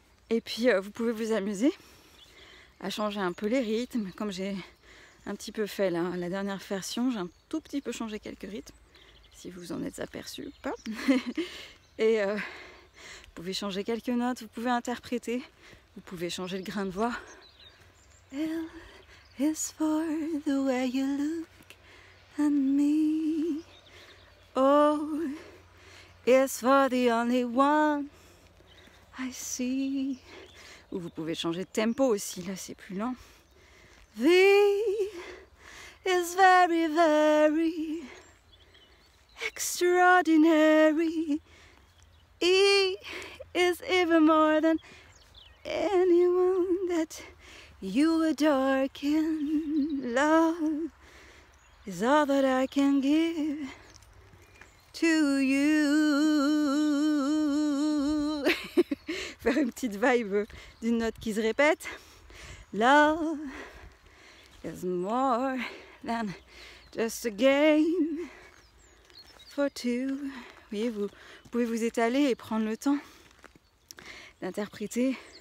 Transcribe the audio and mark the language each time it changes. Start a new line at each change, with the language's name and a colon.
French: Et puis, vous pouvez vous amuser à changer un peu les rythmes, comme j'ai un petit peu fait là, la dernière version. J'ai un tout petit peu changé quelques rythmes, si vous en êtes aperçu ou pas. Et vous pouvez changer quelques notes, vous pouvez interpréter, vous pouvez changer le grain de voix.
English: L is for the way you look at me. O is for the only one I see.
French: Ou vous pouvez changer de tempo aussi, là c'est plus lent.
English: V is very, very extraordinary. E is even more than anyone that you adore. Can love is all that I can give to you.
French: Faire une petite vibe d'une note qui se répète.
English: Love is more than just a game for two.
French: Vous voyez, vous pouvez vous étaler et prendre le temps d'interpréter.